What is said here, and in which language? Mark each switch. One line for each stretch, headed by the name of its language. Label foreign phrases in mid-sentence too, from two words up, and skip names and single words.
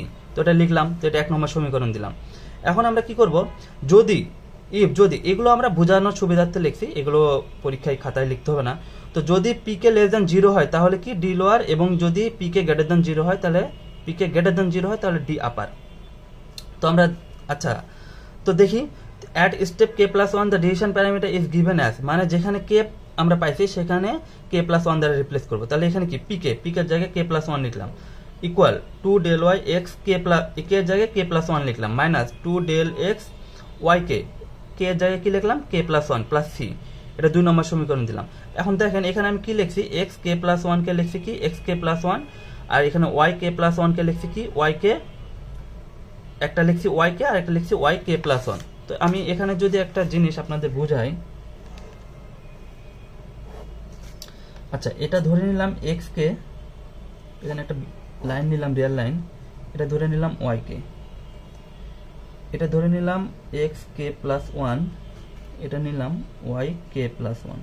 Bangla: তো এটা লিখলাম, তো এটা 1 নম্বর সমীকরণ দিলাম। এখন আমরা কি করব, যদি যদি এগুলো আমরা বোঝানোর সুবিধার্থে লিখছি, এগুলো পরীক্ষায় খাতায় লিখতে হবে না। তো যদি পি কে
English: less than
Bangla: 0 হয় তাহলে কি
English: d lower,
Bangla: এবং যদি পি কে
English: greater than
Bangla: 0 হয় তাহলে পি কে
English: greater than
Bangla: 0 হয় তাহলে
English: d upper.
Bangla: তো আমরা আচ্ছা তো দেখি
English: at step k plus 1 the decision parameter is given as,
Bangla: মানে যেখানে k আমরা পাইছি সেখানে k plus 1 দ্বারা রিপ্লেস করব। তাহলে এখানে কি pk এর জায়গায় k plus 1 লিখলাম ইকুয়াল 2 del y x k plus k এর জায়গায় k plus 1 লিখলাম মাইনাস 2 del x y k এর জায়গায় কি লিখলাম k plus 1 প্লাস c। এটা 2 নম্বর সমীকরণ দিলাম। এখন দেখেন এখানে আমি কি লিখছি x k plus 1 কে লিখছি কি x k plus 1, আর এখানে y k plus 1 কে লিখছি কি y k, একটা লিখছি y k আর একটা লিখছি y k plus 1। তো আমি এখানে যদি একটা জিনিস আপনাদের বুঝাই, আচ্ছা এটা ধরে নিলাম x কে, এখানে একটা লাইন নিলাম
English: real line,
Bangla: এটা ধরে নিলাম y কে, এটা ধরে নিলাম x k plus 1, এটা নিলাম y k plus 1।